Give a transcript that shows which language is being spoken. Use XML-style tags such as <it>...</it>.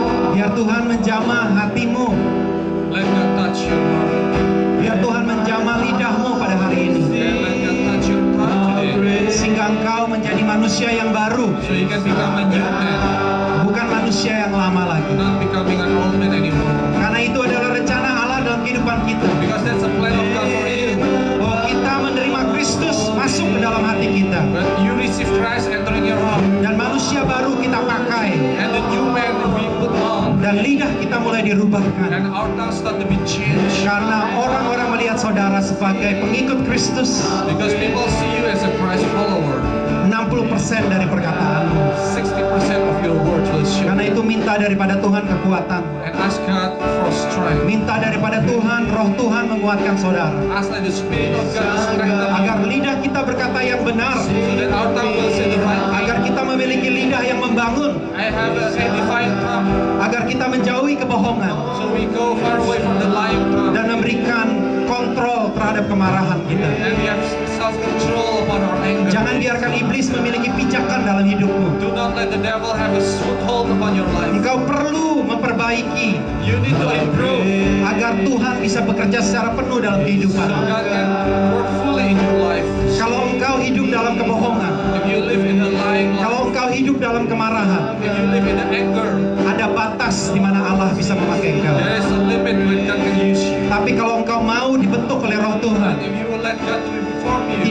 <id>Biar Tuhan menjamah hatimu.</id> <en>Let God touch your heart.</en> <id>Biar Tuhan menjamah lidahmu pada hari ini.</id> <en>And let God touch your tongue today.</en> <id>Sehingga engkau menjadi manusia yang baru.</id> <en>So you can become a new man.</en> <id>Bukan manusia yang lama lagi.</id> <en>Not becoming an old man anymore.</en> <id>Karena itu adalah rencana Allah dalam kehidupan kita.</id> <en>Because that's a plan of God for you.</en> <id>Bahwa kita menerima Kristus masuk ke dalam hati kita.</id> <en>But you receive Christ entering your heart.</en> <id>Dan manusia baru kita pakai.</id> <en>And the new man we put on.</en> <id>Dan lidah kita mulai dirubahkan.</id> <en>And our tongue start to be changed.</en> <id>Karena orang-orang melihat saudara sebagai pengikut Kristus.</id> <en>Because people see you as a Christ follower.</en> <id>60% dari perkataanmu.</id> <en>60% of your words will show.</en> <id>Karena itu minta daripada Tuhan kekuatan.</id> <en>And ask God for strength.</en> <id>Minta daripada Tuhan, roh Tuhan menguatkan saudara.</id> <en>Ask that the Spirit of God to strengthen</en> <id>Agar</id> <en>you.</en> <id>lidah kita berkata yang benar.</id> <en>So that our tongue will say the right thing.</en> <id>Agar kita memiliki lidah yang membangun.</id> <en>I have a defiant tongue.</en> <id>Agar kita menjauhi kebohongan.</id> <en>So we go far away from the lying tongue.</en> <id>Dan memberikan kontrol terhadap kemarahan kita.</id> <en>And we have self-control upon our anger.</en> <id>Jangan biarkan iblis memiliki pijakan dalam hidupmu.</id> <en>Do not let the devil have a foothold upon your life.</en> <id>Engkau perlu memperbaiki</id> <en>You need to improve.</en> <id>agar Tuhan bisa bekerja secara penuh dalam</id> <en>So</en> <id>kehidupanmu.</id> <en>God can work fully in your life.</en> <id>Kalau engkau hidup dalam kebohongan,</id> <en>If you live in a lying life,</en> <id>kalau engkau hidup dalam kemarahan,</id> <en>if you live in the anger,</en> <id>ada batas di mana Allah bisa memakai engkau.</id> <en>there is a limit when God can use you.</en> <id>Tapi kalau engkau mau dibentuk oleh Roh Tuhan,</id> <en>And if you will let God to reform you,</en>